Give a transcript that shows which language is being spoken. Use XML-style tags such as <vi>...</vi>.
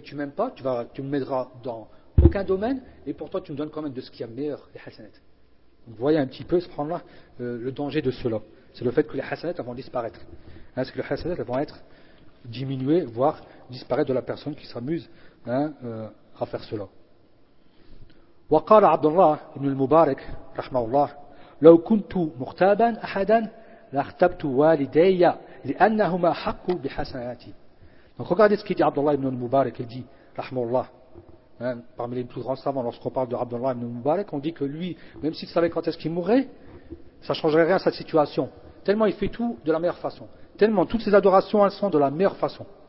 <fr>Tu ne m'aimes pas, tu me m'aideras dans aucun domaine, et pourtant tu me donnes quand même de ce qui est meilleur, les hasanat. Vous voyez un petit peu, ce prendre là, le danger de cela. C'est le fait que les hasanat vont disparaître. Est-ce que les hasanat vont être diminuées, voire disparaître de la personne qui s'amuse à faire cela.</fr> <ar>وقال عبد الله بن المبارك رحمه الله لو كنت مختابا احدا لاختبت والدي لانهما حق بحسناتي.</ar> <fr>Donc regardez ce qu'il dit عبد الله بن المبارك, il dit</fr> <ar>رحمه الله,</ar> <fr>parmi les plus grands savants, lorsqu'on parle de عبد الله بن المبارك, on dit que lui, même s'il savait quand est-ce qu'il mourrait, ça changerait rien à sa situation, tellement il fait tout de la meilleure façon, tellement toutes ses adorations elles sont de la meilleure façon.</fr>